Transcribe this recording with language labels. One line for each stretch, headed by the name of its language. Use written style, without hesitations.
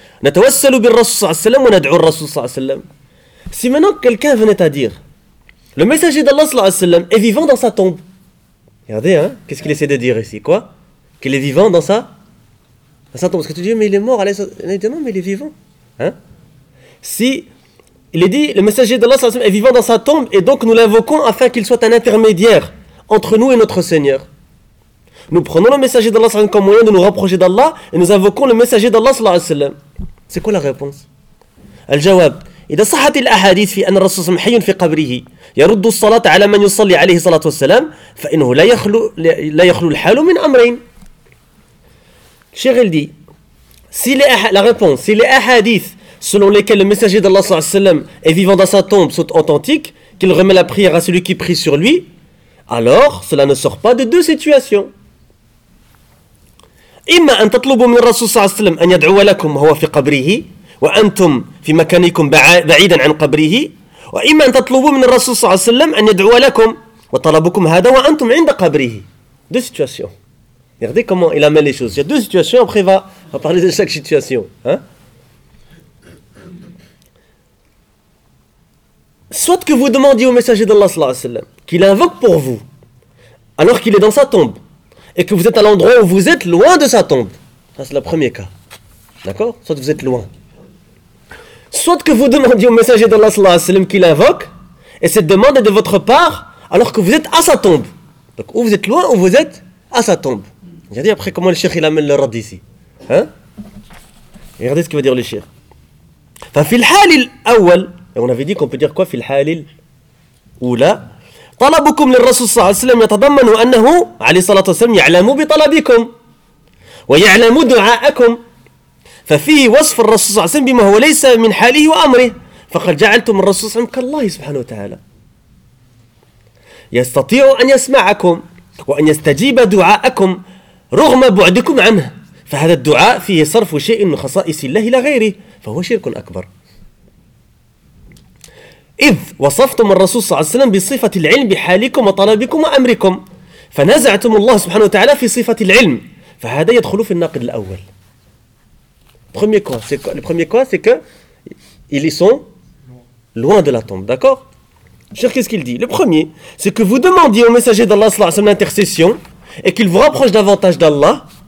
Arabic: نتوسل بالرسول صلى الله عليه وسلم وندعو الرسول صلى الله عليه وسلم.
French: Si maintenant quelqu'un venait à dire, le messager d'Allah صلى الله عليه وسلم est vivant dans sa tombe. Regardez, hein, qu'est-ce qu'il essaie de dire ici? Quoi? Qu'il est vivant dans sa tombe. Parce que tu dis, mais il est mort. Non, mais il est vivant. Hein? Si il est dit, le messager d'Allah صلى الله عليه وسلم est vivant dans sa tombe, et donc nous l'invoquons afin qu'il soit un intermédiaire entre nous et notre Seigneur. Nous prenons le messager d'Allah sallallahu alayhi wa sallam comme moyen de nous rapprocher d'Allah, et nous invoquons le messager d'Allah sallallahu alayhi wa sallam. C'est quoi la réponse? Al-Jawab.
Arabic: إذا صحت الأحاديث في أن الرسول حي في قبره يرد الصلاة على من يصلي عليه الصلاة والسلام، فإنه لا يخلو الحال من أمرين. شغل دي
French: la réponse, si les hadiths selon lesquels le messager d'Allah sallallahu alayhi wa sallam est vivant dans sa tombe sont authentiques, qu'il remet la prière à celui qui prie sur lui, alors cela ne sort pas de deux situations.
Arabic: إما أن تطلبوا من الرسول صلى الله عليه وسلم أن يدعو لكم وهو في قبره وأنتم في مكانكم بعيدا عن قبره، وإما أن تطلبوا من الرسول صلى الله عليه وسلم أن يدعو لكم وطلبكم هذا وأنتم عند قبره.
French: Deux situations. Regardez comment il amène les choses. Il y a deux situations, après on va parler de chaque situation. Soit que vous demandiez au messager d'Allah sallallahu alayhi wa sallam qu'il invoque pour vous alors qu'il est dans sa tombe, et que vous êtes à l'endroit où vous êtes loin de sa tombe. Ça, c'est le premier cas. D'accord ? Soit vous êtes loin. Soit que vous demandiez au messager d'Allah sallallahu alayhi wa sallam qu'il invoque, et cette demande est de votre part alors que vous êtes à sa tombe. Donc, ou vous êtes loin ou vous êtes à sa tombe. Regardez après comment le cheikh il amène le rad ici. Regardez ce qu'il va dire le cheikh. Enfin, fil halil awal, et on avait dit qu'on peut dire quoi, fil halil oula,
Arabic: طلبكم للرسول صلى الله عليه وسلم يتضمن أنه عليه الصلاة والسلام يعلم بطلبكم ويعلم دعاءكم، ففيه وصف الرسول صلى الله عليه وسلم بما هو ليس من حاله وأمره، فقد جعلتم الرسول صلى الله عليه وسلم كالله سبحانه وتعالى يستطيع أن يسمعكم وأن يستجيب دعاءكم رغم بعدكم عنه، فهذا الدعاء فيه صرف شيء من خصائص الله لغيره، فهو شرك أكبر. إذ وصفتم الرسول صلى الله عليه وسلم بصفة العلم بحالكم وطلبكم وأمركم، فنزعتم الله سبحانه وتعالى في صفة العلم، فهذا يدخل في الناقد الأول.
French: Premier quoi, c'est quoi? Le premier quoi, c'est que ils sont loin de la tombe, d'accord? Cher, qu'est-ce qu'il dit? Le premier, c'est que vous demandiez au messager d'Allah صلى الله عليه وسلم l'intercession et qu'il vous rapproche davantage d'Allah.